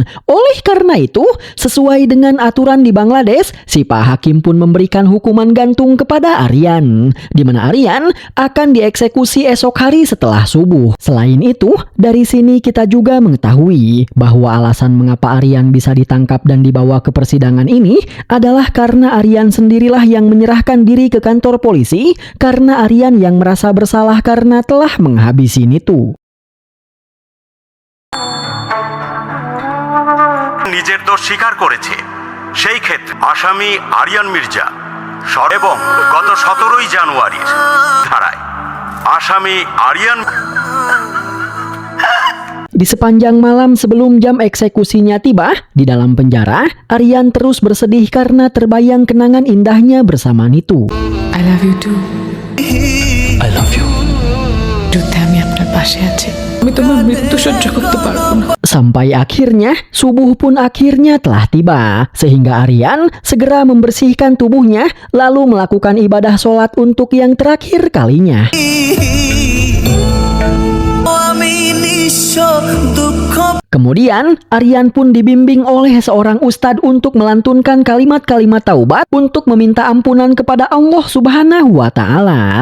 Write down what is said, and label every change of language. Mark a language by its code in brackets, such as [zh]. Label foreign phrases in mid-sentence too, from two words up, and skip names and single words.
[id] Oleh karena itu, sesuai dengan aturan di Bangladesh, si Pak Hakim pun memberikan hukuman gantung kepada Aryan, di mana Aryan akan dieksekusi esok hari setelah subuh. Selain itu, dari sini kita juga mengetahui bahwa alasan mengapa Aryan bisa ditangkap dan dibawa ke persidangan ini adalah karena Aryan sendirilah yang menyerahkan diri ke kantor polisi karena Aryan yang merasa bersalah karena telah menghabisi Nitu. [bn] নিজের দোষ স্বীকার করেছে। সেই ক্ষেত্রে আসামি আরিয়ান মির্জা এবং গত 17 জানুয়ারির ধারায় আসামি আরিয়ান [id] Di sepanjang malam sebelum jam eksekusinya tiba, di dalam penjara, Aryan terus bersedih karena terbayang kenangan indahnya bersama Nitu. [en] I love you too. I love you. [bn] যুদ্ধে আমি আপনার পাশে আছি। আমি তোমার মৃত্যু সহ্য করতে পারবো না। [id] Sampai akhirnya, subuh pun akhirnya telah tiba. Sehingga Aryan segera membersihkan tubuhnya, lalu melakukan ibadah sholat untuk yang terakhir kalinya. Kemudian, Aryan pun dibimbing oleh seorang ustadz untuk melantunkan kalimat-kalimat taubat untuk meminta ampunan kepada [ar] الله سبحانه وتعالى.